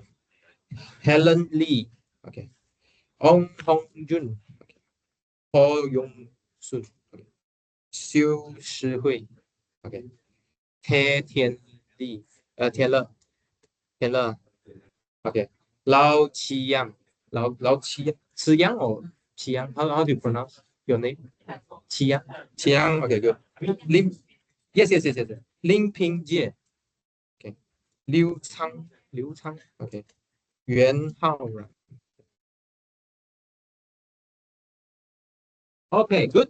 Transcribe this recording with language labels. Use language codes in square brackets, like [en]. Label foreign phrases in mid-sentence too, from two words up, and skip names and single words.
[en] Helen Lee, okay. Ong Hong Jun, okay. Paul Yong Sun, okay. Xiu Shihui, okay. He Tian Li, Tian Le, okay. Lao Qiyang, Lao Qiyang or Qiyang, how do you pronounce your name? Qiyang, okay, good. Lim, yes. Lim Ping Jie, okay. Liu Chang, okay. Yuan Haoran. Okay, good.